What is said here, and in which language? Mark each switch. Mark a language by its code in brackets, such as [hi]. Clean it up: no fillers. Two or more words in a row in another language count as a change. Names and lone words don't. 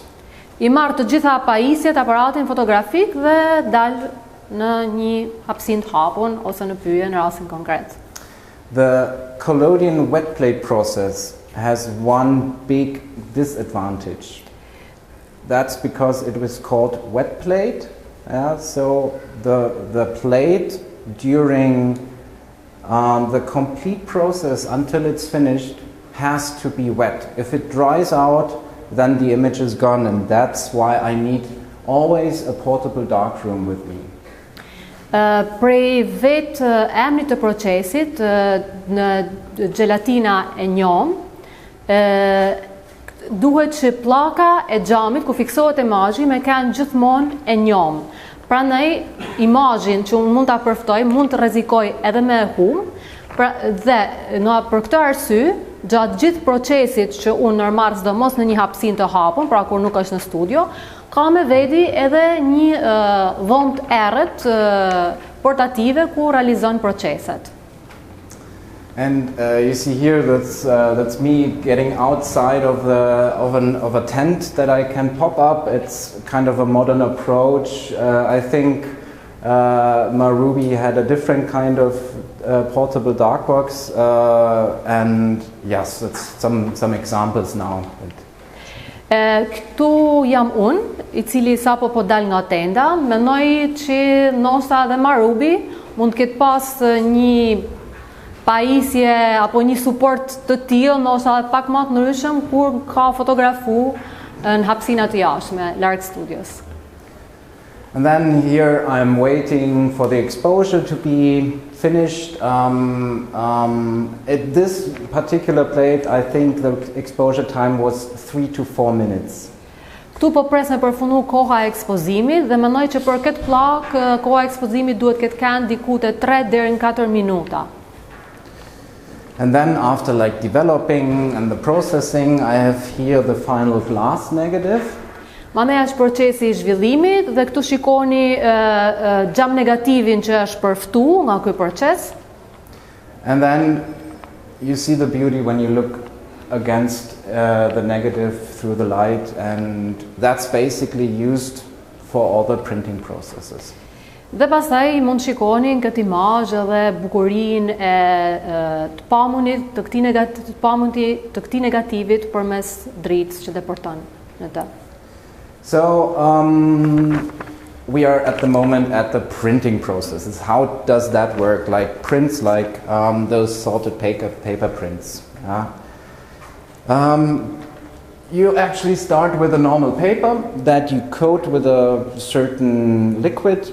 [sq] I marr të gjitha pajisjet, aparatin fotografik dhe dal në një hapësinë të hapun ose në pyje në rastin konkret. [en] The collodion wet plate process has one big disadvantage. That's because it was called wet plate. So the plate during the complete process until it's finished has to be wet. If it dries out, then the image is gone, and that's why I need always a portable darkroom with me. [sq] Prej vetë emrit të procesit në gelatina e njom, duhet që pllaka e xhamit ku fiksohet imazhi me kanë gjithmonë e njom. Prandaj imazhin që unë mund ta përftoj, mund të rrezikoj edhe me hum, dhe për këtë arsye, gjatë gjithë procesit që unë normal sidomos në një hapësinë të hapur, pra kur nuk është në studio, ka me veti edhe një dhomë të errët portative ku realizon proceset. [en] And you see here that's me getting outside of a tent that I can pop up. It's kind of a modern approach. I think Marubi had a different kind of portable darkbox, and yes, that's some examples now. [sq] Këtu jam unë, I cili sapo po dal nga tenda, mendoj që ndoshta edhe Marubi mund të ketë pas një pajisje apo një suport të tillë, ndoshta pak më të ndryshëm kur ka fotografu në hapësina të jashtme larg studios. [en] And then here I'm waiting for the exposure to be finished. At this particular plate, I think the exposure time was 3 to 4 minutes. [sq] Këtu po pres me përfundu koha e ekspozimit dhe mendoj që për këtë pllak koha e ekspozimit duhet ketë kanë diku te 3 deri në 4 minuta. [en] And then after like developing and the processing, I have here the final glass negative. [sq] Mandej është procesi I zhvillimit dhe këtu shikoni xham negativin që është përftu nga ky proces. [en] And then you see the beauty when you look against the negative through the light, and that's basically used for all the printing processes. [sq] Dhe pastaj mund shikoni në këtë imazh edhe bukurinë e të pamunit të këtij negativit përmes dritës që deporton në të. [en] So we are at the moment at the printing processes. How does that work? Like prints, like those sorted paper prints. You actually start with a normal paper that you coat with a certain liquid.